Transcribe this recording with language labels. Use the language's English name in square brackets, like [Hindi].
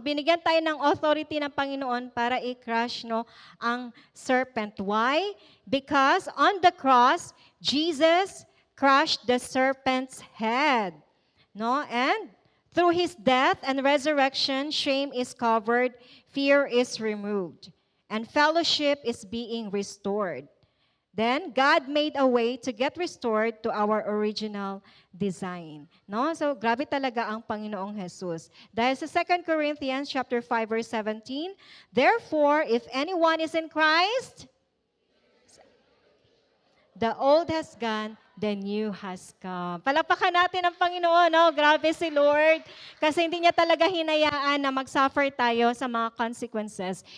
[Filipino] Binigyan tayo ng authority ng Panginoon para i-crush, no, ang serpent. [English] Why? Because on the cross, Jesus crushed the serpent's head, no? And through his death and resurrection, shame is covered, fear is removed, and fellowship is being restored. Then, God made a way to get restored to our original design. No? [Filipino] So, grabe talaga ang Panginoong Jesus. Dahil sa [English] 2 Corinthians chapter 5, verse 17, therefore, if anyone is in Christ, the old has gone, the new has come. [Filipino] Palapakan natin ang Panginoon, no? Grabe si Lord. Kasi hindi niya talaga hinayaan na mag-suffer tayo sa mga consequences.